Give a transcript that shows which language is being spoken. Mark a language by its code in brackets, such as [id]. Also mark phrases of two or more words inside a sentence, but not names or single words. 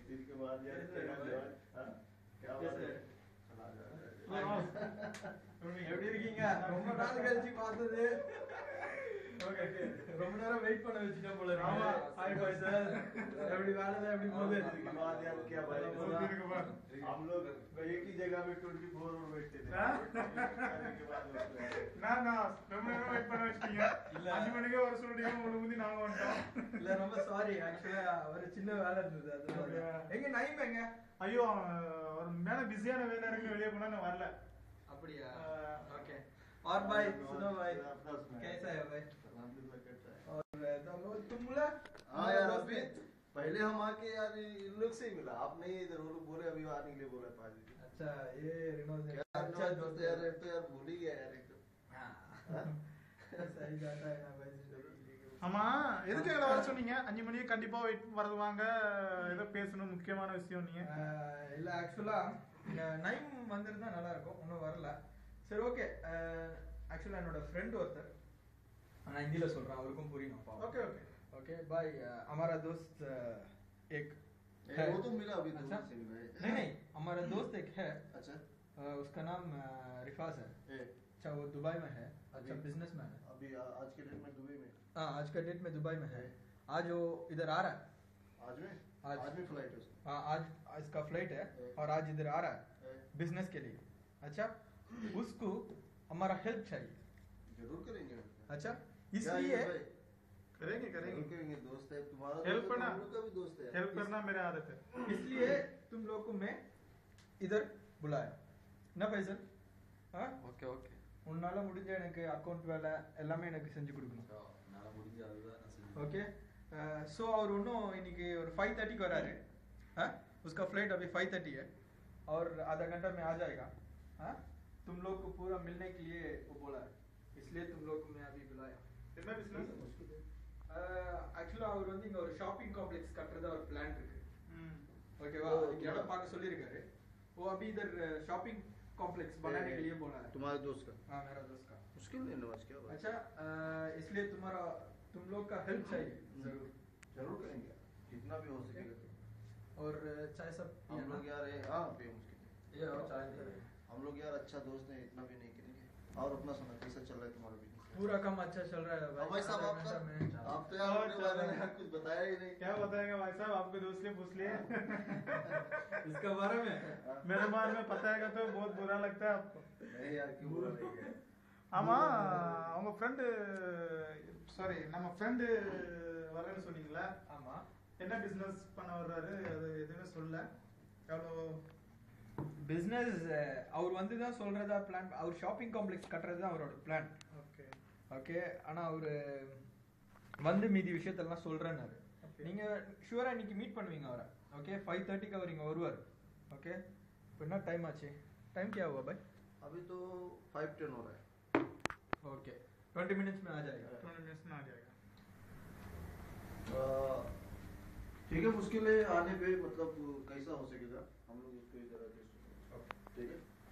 [hi] दिन के बाद यार क्या बात है? [ta] எப்படி இருக்கீங்க? ரொம்ப நாள் கழிச்சு பார்த்தது. ஓகே ஓகே. ரொம்ப நேரம் வெயிட் பண்ண வச்சிட்டோம் போல இருக்கு. ஆமா. ஹாய் பாய் சார். எப்படி வேலை எப்படி போகுது? [hi] बात यार क्या भाई? बहुत दिन के बाद। हम लोग एक ही जगह में 24 और बैठते थे। हाँ? शादी के बाद लोग [ta] ரொம்ப நேரம் வெயிட் பண்ண வச்சிட்டீங்க. இல்ல. 5 மணிக்கே வர சொல்லிட்டீங்க, உங்களுக்கு முந்தி நாங்க வந்துட்டோம். இல்ல ரொம்ப சாரி, ஆக்சுவலா ஒரு சின்ன வேலை இருந்தது அதனால. எங்க நைம் எங்க? ஐயோ ஒரு மேல பிஸியான வேலை இருக்கு, வெளியே போனா நான் வரல. அப்படியா? [hi] ओके। और भाई सुनो भाई, अपना सुनाओ। कैसा है भाई? अल्हम्दुलिल्लाह कैसा है? और तुम बोला? हाँ यार अभी पहले हम आके यार इन लोग से ही मिला, आप नहीं इधर, वो लोग बोले अभी आने के लिए बोला 5 बजे। अच्छा ये रिनोज है। अच्छा अच्छा दोस्त दोस्त यार, तो यार भूल ही गया यार एकदम। हाँ। हाँ? सही जाता है ना भाई जिंदगी। [ta] ஆமா, எதுக்கு எங்களை வர சொன்னீங்க? 5 மணிக்கு கண்டிப்பா வருவாங்க, ஏதோ பேசணும், முக்கியமான விஷயம் நீங்க. இல்ல ஆக்சுவலா நைம் வந்திருந்தா நல்லா இருக்கும், இன்னும் வரல. சரி ஓகே. ஆக்சுவலா என்னோட ஃப்ரெண்ட் ஒருத்தர், நான் ஹிந்தில சொல்றேன், அவருக்கும் புரியும். [hi] ओके ओके। ओके भाई, हमारा दोस्त एक है। वो तो मिला अभी अच्छा? दोस्त से मिला है। नहीं हमारा दोस्त एक है, अच्छा उसका नाम रिफाज है। ए, अच्छा वो दुबई में है, अच्छा अभी- बिजनेसमैन है। अभी आज के डेट में दुबई में हाँ आज का डेट में दुबई में है। आज वो इधर आ रहा है। आज में आज- आज में फ्लाइट है उसका। हाँ आज इसका फ्लाइट है और आज इधर आ रहा है बिजनेस के लिए। अच्छा उसको हमारा हेल्प चाहिए। जरूर करेंगे। अच्छा क्या इसलिए है भाई? करेंगे जरूर करेंगे। करेंगे, दोस्त है तुम्हारा, Help दोस्त है, करना। हम लोग का भी दोस्त है। हेल्प करना मेरा आदत है। इसलिए तुम लोग को मैं इधर बुलाया ना फैसल। हाँ [ta] ஓகே ஓகே. உன்னால முடிஞ்ச எனக்கு அக்கௌண்ட் வேலை எல்லாமே எனக்கு செஞ்சு கொடுக்கணும். நான் முடிஞ்ச அதுதான் நான் செஞ்சேன். [en] okay so [ta] और இன்னும் இன்னைக்கு ஒரு 5:30 வராரு। [hi] हाँ उसका फ्लाइट अभी 5:30 है और आधा घंटा में आ जाएगा। हाँ तुम लोग को पूरा मिलने के लिए वो बोला है, इसलिए तुम लोग को मैं अभी बुलाया। [ta] என்ன பிசினஸ்? ஆக்சுவலா அவர் வந்து இங்க ஒரு [en] shopping complex [ta] கட்டுறதா ஒரு பிளான் இருக்கு। ஓகேவா? ओ, அதுக்கு இடம் பார்க்க சொல்லியிருக்காரு। [hi] वो अभी इधर [en] shopping complex [hi] बनाने के लिए बोला है। तुम्हारे दोस्त का हाँ मेरा दोस्त का। मुश्किल नहीं नवाज, क्या बात? अच्छा इसलिए तुम लोग का हेल्प चाहिए जरूर। जरूर करेंगे, जितना भी हो सकेगा। और चाय सब हम लोग यार हाँ पे मुश्किल ये और चाय दे। हम लोग यार अच्छा दोस्त है, इतना भी नहीं करेंगे। और अपना सुना कैसा चल रहा है तुम्हारा बिजनेस? पूरा काम अच्छा चल रहा है भाई साहब आधा आपका घंटा में। आप तो यार अपने बारे में यार कुछ बताया ही नहीं। क्या बताएगा भाई साहब, आपके दोस्त से पूछ लिए। इसका बारे में मेरे बारे में बताएगा तो बहुत बुरा लगता है आपको। नहीं यार क्यों बुरा नहीं है? [ta] ஆமா, அவங்க ஃப்ரெண்டு, சாரி நம்ம ஃப்ரெண்டு வரேன்னு சொன்னீங்களா? ஆமா என்ன பிசினஸ் பண்ண வர்றாரு, அது எதுவுமே சொல்ல. எவ்வளோ பிஸ்னஸ் அவர் வந்து தான் சொல்றதா பிளான். அவர் [en] shopping complex [ta] கட்டுறது தான் அவரோட பிளான். ஓகே ஓகே, ஆனா அவரு வந்து மீதி விஷயத்தெல்லாம் சொல்றேன்னாரு. நீங்க ஷூரா இன்னைக்கு மீட் பண்ணுவீங்க அவரை. ஓகே, 5:30க்கு அவர் இங்க வருவார். ஓகே, இப்போ என்ன டைம் ஆச்சு? [hi] टाइम क्या हुआ भाई? अभी तो 5:10 हो रहा है. ओके, 20 मिनट्स में आ जाएगा. 20 मिनट्स में आ जाएगा. ठीक है, मुश्किल है आने पे, मतलब कैसा हो सकेगा हम लोग उसको इधर एडजस्ट. ठीक है,